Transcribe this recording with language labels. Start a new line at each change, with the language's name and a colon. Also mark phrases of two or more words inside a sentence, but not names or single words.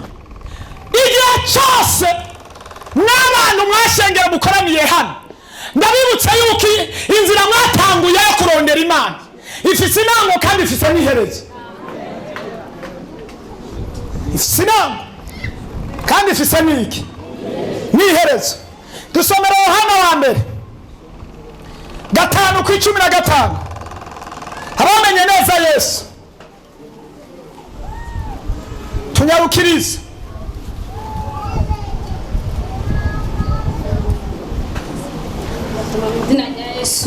Rundi: Igihe cyose n'abantu mwashengera mukoraniye hano, ndabibutsa yuko inzira mwatanguye yo kurondera Imana ifise intango kandi ifise n'iherezo. Ifise intango kandi ifise n'iki n'iherezo. Dusomera Yohana wa mbere 5:15. Abamenye neza Yesu tunyarukirize. Izina rya Yesu.